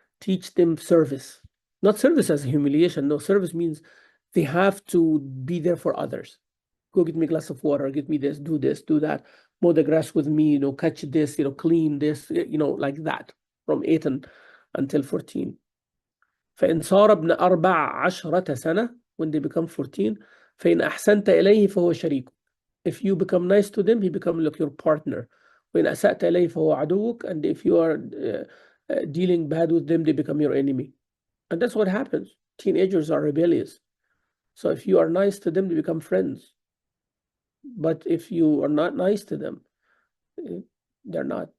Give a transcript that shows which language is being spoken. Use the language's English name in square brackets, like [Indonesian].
[English] Teach them service. Not service as humiliation. No, service means they have to be there for others. Go get me a glass of water, get me this, do that, mow the grass with me, catch this, clean this, like that, from 8 until 14. [Arabic] فإن صار ابن 14 سنة, [English] when they become 14, [Arabic] فإن أحسنت إليه فهو شريك. [English] If you become nice to them, he becomes like your partner. [Arabic] وإن أسأت إليه فهو عدوك, [English] and if you are dealing bad with them, they become your enemy. And that's what happens. Teenagers are rebellious. So if you are nice to them, they become friends. But if you are not nice to them, they're not.